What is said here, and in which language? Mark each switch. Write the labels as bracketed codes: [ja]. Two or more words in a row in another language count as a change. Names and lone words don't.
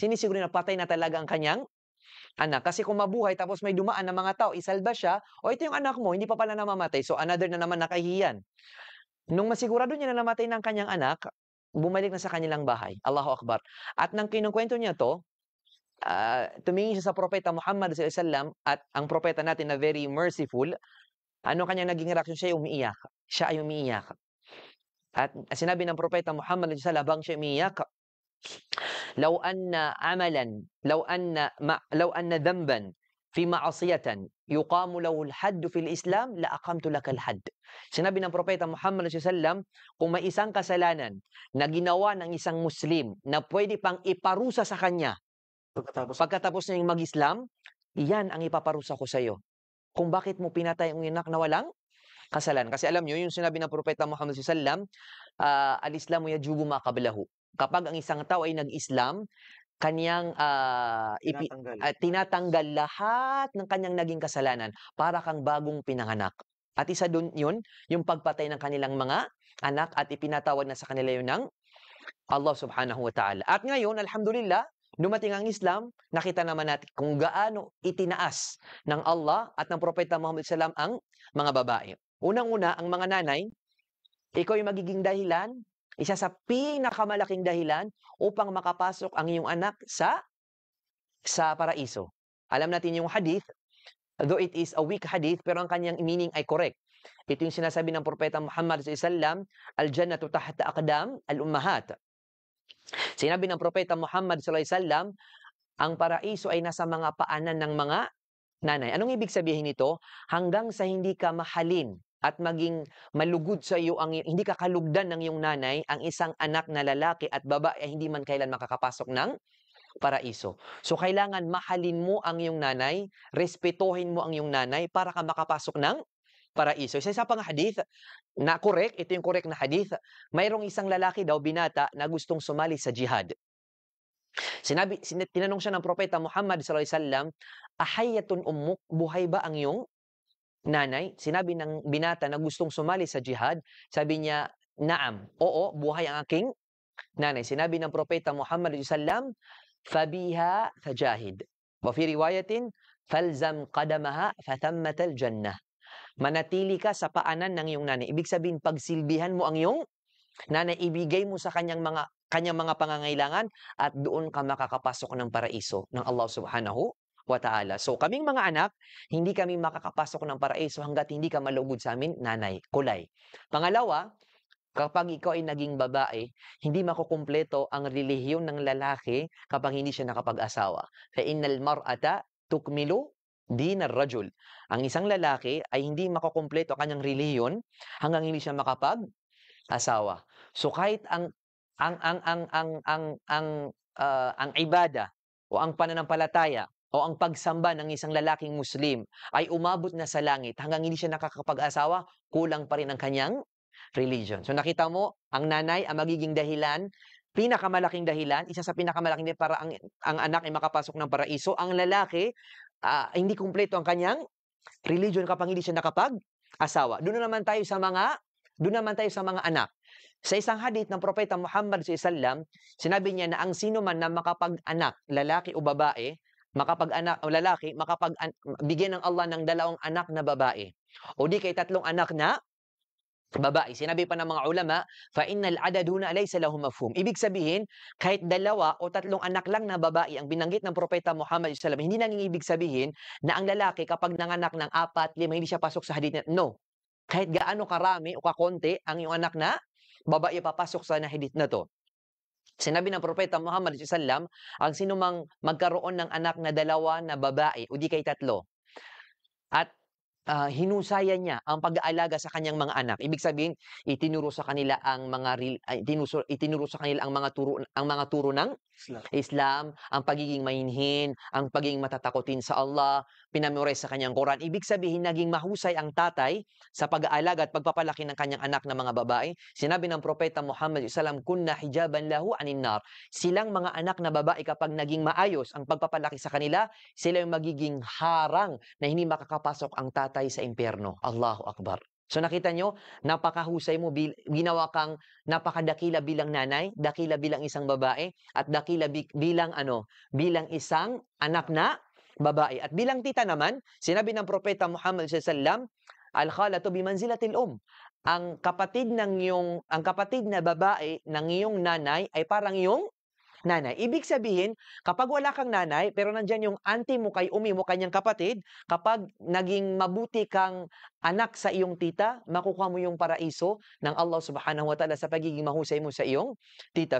[tl] sinisiguro na patay na talaga ang kanyang anak. Kasi kung mabuhay tapos may dumaan na mga tao, isalba siya, o ito yung anak mo, hindi pa pala namamatay. So another na naman nakahiyan. Nung masigurado niya na namatay ng kanyang anak, bumalik na sa kanilang bahay. [ar] الله أكبر. [tl] At nang kinukwento niya to, tumingin siya sa propeta Muhammad [ar] صلى الله عليه وسلم [tl] at ang propeta natin na [en] very merciful, [tl] ano kanyang naging reaction? Siya ay umiiyak. Siya ay umiiyak. At sinabi ng propeta Muhammad [ar] صلى الله عليه وسلم [tl] habang siya umiiyak, [ar] لو أن ذنبا في معصية يقام له الحد في الإسلام لأقمت لك الحد. [tl] Sinabi ng propeta Muhammad [ar] صلى الله عليه وسلم, [tl] kung may isang kasalanan na ginawa ng isang Muslim na pwede pang iparusa sa kanya pagkatapos niya mag-Islam, iyan ang ipaparusa ko sa iyo. Kung bakit mo pinatay ang anak na walang kasalanan. Kasi alam niyo, yung sinabi ng propeta Muhammad [ar] صلى الله عليه وسلم, الإسلام يجب ما قبله. [tl] Kapag ang isang tao ay nag-Islam, kanyang tinatanggal lahat ng kanyang naging kasalanan para kang bagong pinanganak. At isa doon yun, yung pagpatay ng kanilang mga anak at ipinatawag na sa kanila yun ng Allah [ar] سبحانه وتعالى. [tl] At ngayon, alhamdulillah, dumating ang Islam, nakita naman natin kung gaano itinaas ng Allah at ng Propeta Muhammad SAW ang mga babae. Unang-una, ang mga nanay, ikaw yung magiging dahilan, isa sa pinakamalaking dahilan upang makapasok ang iyong anak sa paraiso. Alam natin yung hadith, [en] though it is a weak hadith, [tl] pero ang kanyang meaning ay correct. Ito yung sinasabi ng Propeta Muhammad [ar] صلى الله عليه وسلم, الجنة تحت أقدام الأمهات. [tl] Sinabi ng Propeta Muhammad [ar] صلى الله عليه وسلم, [tl] ang paraiso ay nasa mga paanan ng mga nanay. Anong ibig sabihin nito? Hanggang sa hindi ka mahalin at maging malugod sa iyo, hindi ka kalugdan ng iyong nanay, ang isang anak na lalaki at babae ay hindi man kailan makakapasok ng paraiso. So kailangan mahalin mo ang iyong nanay, respetuhin mo ang iyong nanay para ka makapasok ng paraiso. Isa pang hadith na correct, ito yung correct na hadith. Mayroong isang lalaki daw binata na gustong sumali sa jihad. Tinanong siya ng propeta Muhammad [ar] صلى الله عليه وسلم, "أحية أمك, [tl] buhay ba ang iyong nanay?" Sinabi ng binata na gustong sumali sa jihad, sabi niya, "Naam, oo, buhay ang aking nanay." Sinabi ng propeta Muhammad [ar] صلى الله عليه وسلم, "ففيها فجاهد." وفي رواية, "فالزم قدمها فثم الجنة." [tl] Manatili ka sa paanan ng iyong nanay. Ibig sabihin, pagsilbihan mo ang iyong nanay, ibigay mo sa kanyang mga pangangailangan at doon ka makakapasok ng paraiso ng Allah [ar] سبحانه وتعالى. [tl] So kaming mga anak, hindi kami makakapasok ng paraiso hangga't hindi ka malugod sa amin, nanay, kulay. Pangalawa, kapag ikaw ay naging babae, hindi makukumpleto ang relihiyon ng lalaki kapag hindi siya nakapag-asawa. [ar] فإن المرأة تكمل دين الرجل. [tl] Ang isang lalaki ay hindi makukumpleto ang kanyang relihiyon hanggang hindi siya makapag-asawa. So kahit ang ibada o ang pananampalataya o ang pagsamba ng isang lalaking Muslim ay umabot na sa langit hanggang hindi siya nakakapag-asawa, kulang pa rin ang kanyang religion. So nakita mo, ang nanay ang magiging dahilan, pinakamalaking dahilan, isa sa pinakamalaking dahilan para ang anak ay makapasok ng paraiso. Ang lalaki, hindi kumpleto ang kanyang religion kapag hindi siya nakapag-asawa. Doon naman tayo sa mga anak. Sa isang hadith ng propeta Muhammad [ar] صلى الله عليه وسلم, [tl] sinabi niya na ang sino man na makapag-anak, lalaki o babae, bigyan ng Allah ng 2 anak na babae o di kay 3 anak na babae. Sinabi pa ng mga ulama, [ar] فإن العدد هنا ليس له مفهوم. [tl] Ibig sabihin, kahit 2 o 3 anak lang na babae ang binanggit ng propeta Muhammad [ar] صلى الله عليه وسلم, [tl] hindi nang ibig sabihin na ang lalaki kapag nanganak ng 4, 5, hindi siya pasok sa hadith na no. Kahit gaano karami o kakonti ang iyong anak na babae papasok sa hadith na to. Sinabi ng propeta Muhammad [ar] صلى الله عليه وسلم, [tl] ang sinumang magkaroon ng anak na 2 na babae o di kay 3 at hinusayan niya ang pag-aalaga sa kanyang mga anak. Ibig sabihin, itinuro sa kanila ang mga turo ng Islam, ang pagiging mahinhin, ang pagiging matatakotin sa Allah, pinamemorize sa kanyang Quran. Ibig sabihin, naging mahusay ang tatay sa pag-aalaga at pagpapalaki ng kanyang anak na mga babae. Sinabi ng propeta Muhammad [ar] صلى الله عليه وسلم, كن حجابا له عن النار. [tl] Silang mga anak na babae kapag naging maayos ang pagpapalaki sa kanila, sila yung magiging harang na hindi makakapasok ang tatay sa impyerno. [ar] الله أكبر. [tl] So nakita nyo, napakahusay mo, ginawa kang napakadakila bilang nanay, dakila bilang isang babae, at dakila bilang isang anak na babae. At bilang tita naman, sinabi ng propeta Muhammad [ar] صلى الله عليه وسلم, الخالة بمنزلة [tl] Ang kapatid na babae ng iyong nanay ay parang iyong nanay. Ibig sabihin, kapag wala kang nanay, pero nandyan yung auntie mo kay umi mo, kanyang kapatid, kapag naging mabuti kang anak sa iyong tita, makukuha mo yung paraiso ng Allah [ar] سبحانه وتعالى [tl] sa pagiging mahusay mo sa iyong tita.